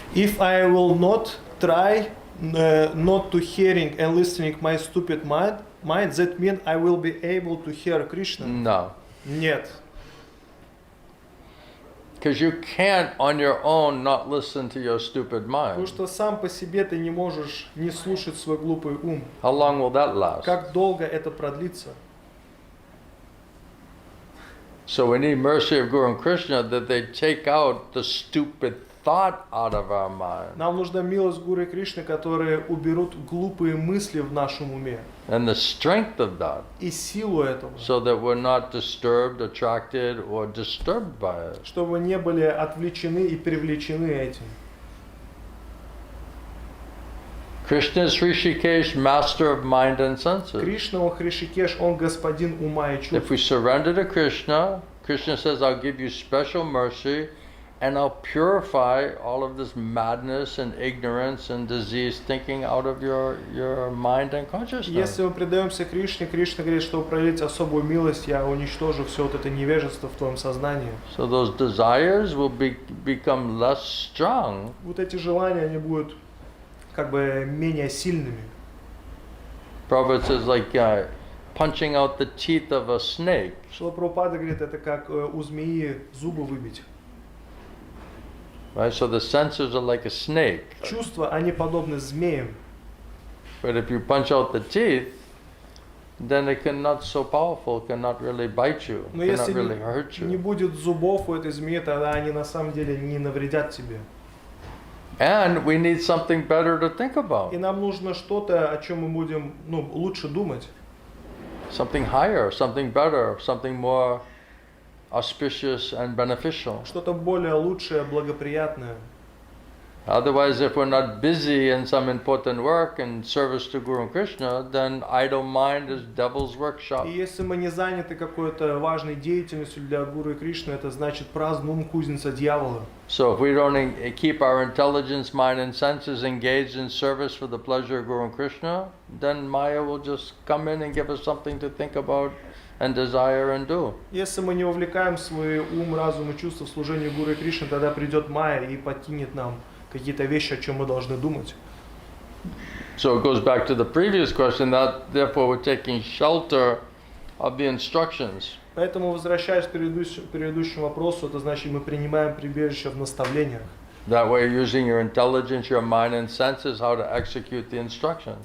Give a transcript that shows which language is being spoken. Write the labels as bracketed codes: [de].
[en] If I will not try not to hearing and listening my stupid mind, that means I will be able to hear Krishna? No. [ru] Нет. [en] Because you can't on your own not listen to your stupid [ru] Потому [en] mind. [ru] что сам по себе ты не можешь не слушать свой глупый ум. [en] How long will that last? [ru] Как долго это продлится? [en] So we need mercy of Guru and Krishna that they take out the stupid thought out of our mind. [ru] Нам нужна милость Гуру и Кришны, которые уберут глупые мысли в нашем уме. [en] And the strength of that, [ru] И силу этого. [en] so that we're not disturbed, attracted, or disturbed by it. [ru] Чтобы не были отвлечены и привлечены этим. [en] Krishna is Rishikesh, master of mind and senses. [ru] Кришна, он Хришикеш, он господин ума и [en] If we surrender to Krishna, Krishna says, I'll give you special mercy and I'll purify all of this madness and ignorance and disease thinking out of your mind and consciousness. [ru] Если мы предаемся Кришне, Кришна говорит, что проявить особую милость, я уничтожу все вот это невежество в твоем сознании. [en] So those desires will become less strong. [ru] Вот эти желания, они будут как бы менее сильными. [en] Prabhupada says like punching out the teeth of a snake. [ru] Шрила Прабхупада говорит, это как у змеи зубы выбить. [en] Right? So the senses are like a snake. [ru] Чувства, они подобны змеям. [en] But if you punch out the teeth, then it cannot so powerful, cannot really bite you, [ru] Но [en] cannot [ru] если [en] really hurt [ru] не [en] you. [ru] будет зубов у этой змеи, тогда они на самом деле не навредят тебе. [en] And we need something better to think [ru] И [en] about. [ru] нам нужно что-то, о чем мы будем лучше думать. [en] Something higher, something better, something more auspicious and beneficial. [ru] Что-то более лучшее, благоприятное. [en] Otherwise, if we're not busy in some important work and service to Guru and Krishna, then idle mind is devil's workshop. [ru] И если мы не заняты какой-то важной деятельностью для Гуру и Кришны, это значит праздный ум, кузница дьявола. [en] So if we don't keep our intelligence, mind, and senses engaged in service for the pleasure of Guru and Krishna, then Maya will just come in and give us something to think about and desire and do. [ru] Если мы не увлекаем свой ум, разум и чувства в служении Гуру и Кришны, тогда придет Майя и подкинет нам какие-то вещи, о чем мы должны думать. [en] So it goes back to the previous question that therefore we're taking shelter of the instructions. [ru] Поэтому, возвращаясь к предыдущему вопросу, это значит, мы принимаем прибежище в наставлениях. [en] That way, using your intelligence, your mind, and senses, how to execute the instructions.